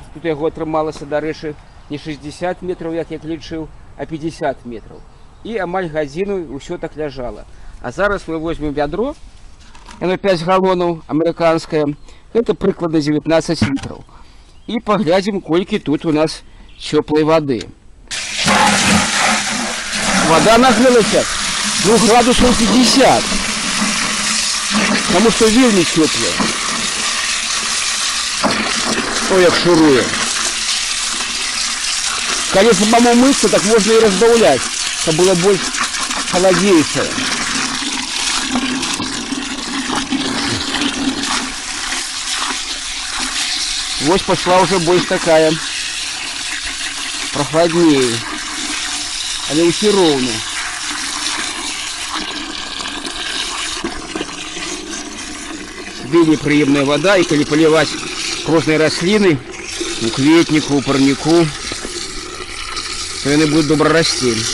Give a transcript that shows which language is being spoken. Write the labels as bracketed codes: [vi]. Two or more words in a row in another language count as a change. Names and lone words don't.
[be] Тут яго атрымалася, дарэчы, не 60 метров, як я лічыў, а 50 метров. І амаль гадзіну ўсё так ляжала. А зараз мы возьмем вядро, яно 5 галонаў, амерыканскае, гэта прыкладна 19 літраў. І паглядзім, колькі тут у нас цёплай вады. [ru] Вода нагрелася, градусов 50, потому что [be] вельмі цёплая. Ой, як шуруе. Калі самому мыцца, [ru] так можно и разбавлять, чтобы было больше холоднейшее. Вот пошла уже больше такая прохладнее, [be] але ўсё роўна. Вельмі прыемная вода, і калі паліваць розныя расліны у кветніку, у парніку, то яны будуць добра расці.